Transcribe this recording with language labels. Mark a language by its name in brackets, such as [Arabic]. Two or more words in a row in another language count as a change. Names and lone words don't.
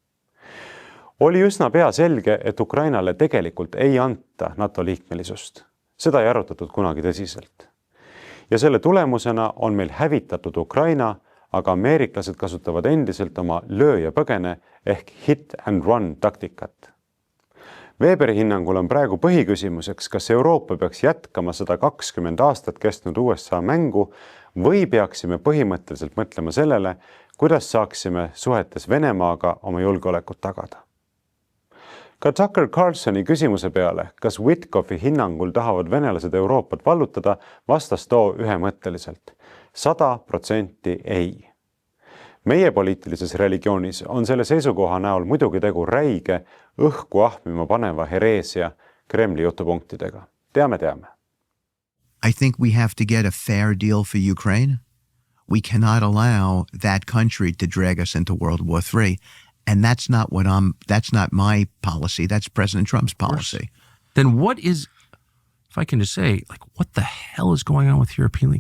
[Estonian] Oli üsna pea selge, et Ukrainale tegelikult ei anta NATO liikmelisust. Seda ei arutatud kunagi tõsiselt. Ja selle tulemusena on meil hävitatud Ukraina, aga ameeriklased kasutavad endiselt oma löö ja põgene ehk [English] hit and run [Estonian] taktikat. Weberi hinnangul on praegu põhiküsimuseks, kas Euroopa peaks jätkama 120 aastat kestnud USA mängu või peaksime põhimõtteliselt mõtlema sellele, kuidas saaksime suhetes Venemaaga oma julgeolekut tagada. Ka Tucker Carlsoni küsimuse peale, kas Witkoffi hinnangul tahavad venelased Euroopat vallutada, vastas too ühemõtteliselt. 100% ei. Meie poliitilises religioonis on selle seisukoha näol muidugi tegu räige, õhku ahmima paneva hereesia Kremli jutupunktidega. Teame. [English] I think we have to get a fair deal for Ukraine. We cannot allow that country to drag us into World War III. And that's not my policy. That's President Trump's policy. Then what is, if I can just say, like, what the hell is going on with European League?